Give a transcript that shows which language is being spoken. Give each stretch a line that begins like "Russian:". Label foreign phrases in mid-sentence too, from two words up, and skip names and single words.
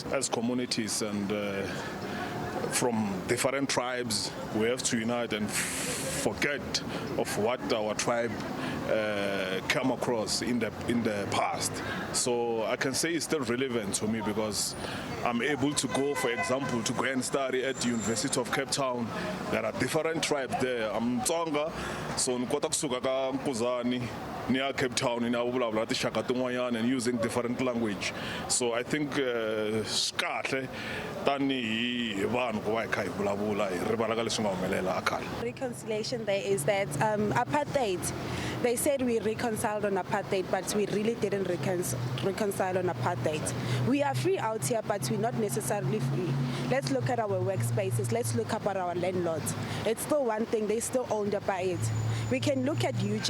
English: As communities and from different tribes, we have to unite and forget of what our tribe come across in the past. So I can say it's still relevant to me because I'm able to go, for example, to go and study at the University of Cape Town. There are different tribes there. I'm Tsonga, so
Tsonga: nkota kusuka ka Nkuzani near Cape Town in vulavula tixaka tin'wanyana
English: and using different language. So I think
Tsonga: skahle tani hi vanhu ku va hi kha hi vulavula hi rivala ka leswi nga humelela khale.
English: Reconciliation Day is that apartheid. They said we reconciled on apartheid, but we really didn't reconcile on apartheid. We are free out here, but we're not necessarily free. Let's look at our workspaces. Let's look up at our landlords. It's still one thing. They still owned by it. We can look at UJ.